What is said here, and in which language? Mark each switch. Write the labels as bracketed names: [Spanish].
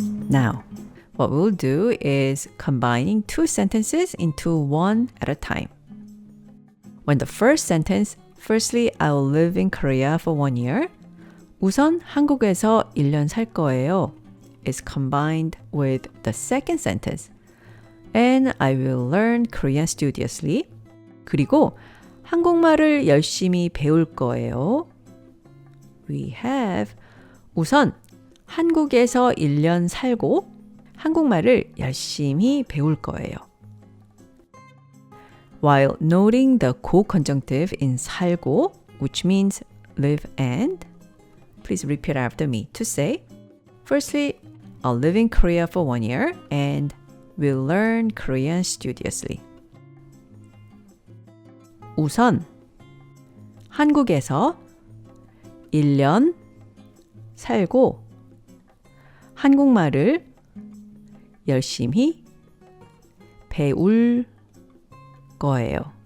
[English] Now, what we'll do is combining two sentences into one at a time. When the first sentence, firstly, I'll live in Korea for 1 year, [Korean] 우선 한국에서 1년 살 거예요, [English] is combined with the second sentence, and I will learn Korean studiously. [Korean] 그리고 한국말을 열심히 배울 거예요. [English] We have [Korean] 우선 한국에서 1년 살고 한국말을 열심히 배울 거예요. [English] While noting the co-conjunctive in 살고, which means live and, please repeat after me to say, firstly, I'll live in Korea for 1 year and will learn Korean studiously. [Korean] 우선 한국에서 1년 살고 한국말을 열심히 배울 거예요.